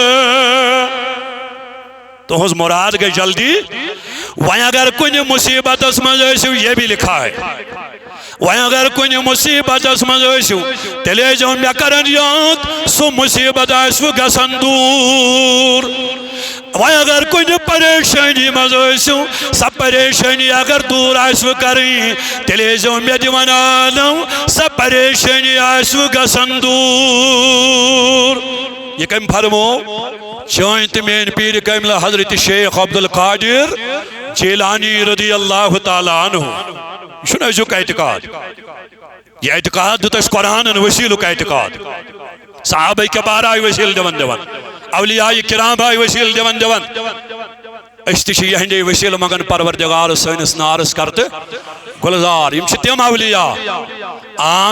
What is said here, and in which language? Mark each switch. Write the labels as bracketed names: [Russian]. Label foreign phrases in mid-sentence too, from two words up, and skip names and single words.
[Kashmiri] تہنز مراد گئی جلدی وہیں اگر کنی مصیبت [Urdu] اس میں یہ بھی لکھا ہے [Kashmiri] وۄنۍ اگر کُنہِ مُصیٖبتس منٛز ٲسِو تیٚلہِ ٲسۍزیو مےٚ کران یاد سُہ مُصیٖبت آسوٕ گژھان دوٗر وۄنۍ اگر کُنہِ پریشٲنی منٛز ٲسِو سۄ پریشٲنی اگر دوٗر آسوٕ کَرٕنۍ تیٚلہِ ٲسۍزیو مےٚ دِوان عالم سۄ پریشٲنی آسوٕ گژھان دوٗر یہ کٔمۍ فرمو چٲنۍ تہٕ میٛٲنۍ پیٖرِ کاملہ حضرت شیخ عبدالقادر جیلانی رضی اللہ تعالیٰ عنہ یہ چھُنہٕ أزیُک اعتقاد یہ اعتقاد دیُت اَسہِ قرآنن وسیٖلُک اعتقاد صحابہ کبار آیہِ وسیٖلہٕ دِوان دِوان اولیاء کرام آیہِ وسیٖلہٕ دِوان دِوان أسۍ تہِ چھِ یِہنٛدے وسیٖلہٕ منٛگان پروردگارس سٲنِس نارس کر تہٕ گُلزار یِم چھِ تِم اولیاء عام